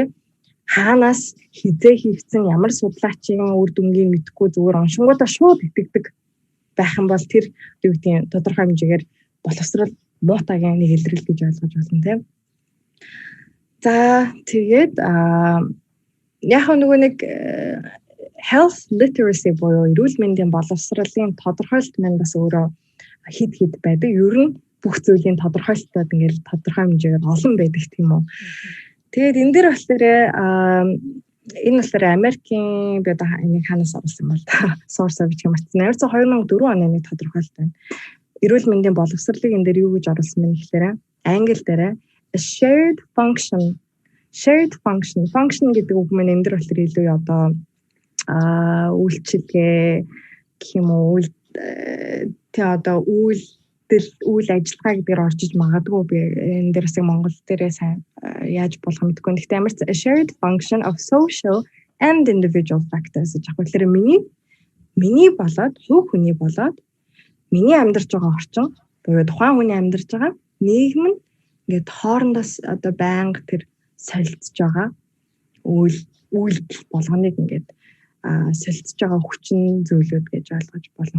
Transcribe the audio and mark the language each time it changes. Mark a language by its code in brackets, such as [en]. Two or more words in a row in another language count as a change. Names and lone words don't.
[mn] Хаанаас хизээ хийгдсэн ямар судлаачийн үр дүнгийг мэдэхгүй зүгээр уншингуудаа шууд итгэдэг байх юм бол тэр юу гэдгийг тодорхой хэмжээгээр боловсрал муутайгийн нэг илрэл гэж ойлгож байна тийм. За тэгээд яг нөгөө нэг [en] health literacy [mn] буюу эрүүл мэндийн боловсролын тодорхойлт маань бас өөрөө хэд байдаг. Ер нь бүх зүйлийн тодорхойлолтод ингээл тодорхой хэмжээгээр олон байдаг тийм үү. Тэгээд энэ дээр болохоор энэ болохоор Америкийн би одоо энийг ханаас оруулсан бол source гэж хэмжсэн. Ерөөсө 2004 оны нэг тодорхойлт байна. Эрүүл мэндийн боловсролыг энэ дээр юу гэж оруулсан бэ гэхээр англи дээр [en] shared function [mn] гэдэг үг маань энэ дээр болохоор илүү одоо үйлчилгээ гэх юм уу тэ одоо үйл ажиллагаа гэдгээр орж иж магадгүй би энэ дээрээс Монгол дээрээ сайн яаж болох мэдгүй. Гэхдээ ямар ч [en] shared function of social and individual factors [mn] гэж яг л миний болоод хүний болоод миний амьдарч байгаа орчин буюу тухайн хүний амьдарч байгаа нийгэм нь ингээд хоорондоос одоо байнга тэр солилцож байгаа үйлдэл болгоныг ингээд солилцож байгаа хүчин зүйлүүд гэж ойлгож болно.